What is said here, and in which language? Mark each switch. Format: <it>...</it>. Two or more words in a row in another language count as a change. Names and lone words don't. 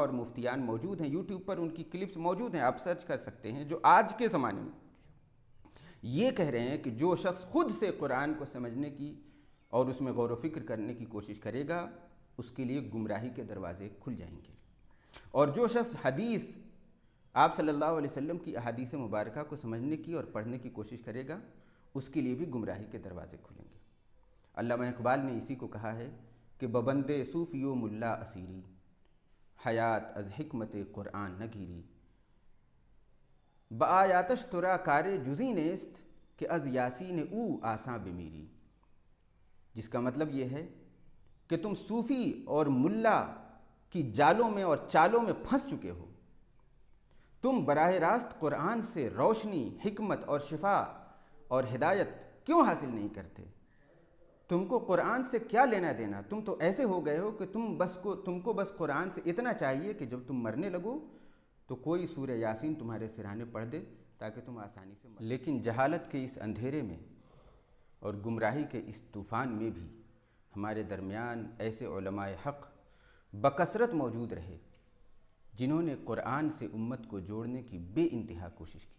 <ur>اور مفتیان موجود ہیں، یوٹیوب پر ان کی کلپس موجود ہیں، آپ سرچ کر سکتے ہیں، جو آج کے زمانے میں یہ کہہ رہے ہیں کہ جو شخص خود سے قرآن کو سمجھنے کی اور اس میں غور و فکر کرنے کی کوشش کرے گا، اس کے لیے گمراہی کے دروازے کھل جائیں گے، اور جو شخص حدیث آپ صلی اللہ علیہ وسلم کی احادیث مبارکہ کو سمجھنے کی اور پڑھنے کی کوشش کرے گا، اس کے لیے بھی گمراہی کے دروازے کھلیں گے۔ علامہ اقبال نے اسی کو کہا ہے کہ</ur> <fa>ببندے صوفی و ملا اسیری، حیات از حکمت قرآن نگیری، بآیاتش ترا کار جزی نیست کہ از یاسین او آساں بمیری۔</fa> <ur>جس کا مطلب یہ ہے کہ تم صوفی اور ملا کی جالوں میں اور چالوں میں پھنس چکے ہو۔ تم براہ راست قرآن سے روشنی، حکمت اور شفا اور ہدایت کیوں حاصل نہیں کرتے؟ تم کو قرآن سے کیا لینا دینا؟ تم تو ایسے ہو گئے ہو کہ تم کو بس قرآن سے اتنا چاہیے کہ جب تم مرنے لگو تو کوئی سورہ یاسین تمہارے سرہانے پڑھ دے تاکہ تم آسانی سے لیکن جہالت کے اس اندھیرے میں اور گمراہی کے اس طوفان میں بھی ہمارے درمیان ایسے علماء حق بکثرت موجود رہے جنہوں نے قرآن سے امت کو جوڑنے کی بے انتہا کوشش کی۔</ur>